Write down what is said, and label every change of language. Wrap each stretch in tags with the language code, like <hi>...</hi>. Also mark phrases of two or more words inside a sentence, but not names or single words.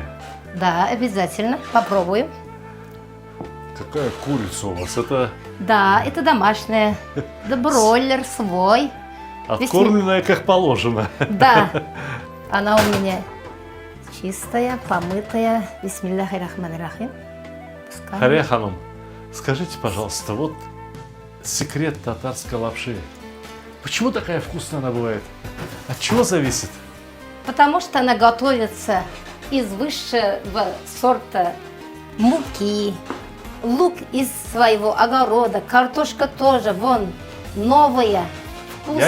<ru>Да, обязательно. Попробуем. Какая курица у вас? Это Да, это домашняя. Да бройлер свой. откормленная как положено. Да, она у меня чистая, помытая.</ru> <ar>بسم الله الرحمن الرحيم.</ar> <ru>Пускай. Хария ханым, скажите, пожалуйста, вот секрет татарской лапши. Почему такая вкусная она бывает? От чего зависит? Потому что она готовится из высшего сорта муки, лук из своего огорода, картошка тоже, вон, новая, вкусная.</ru>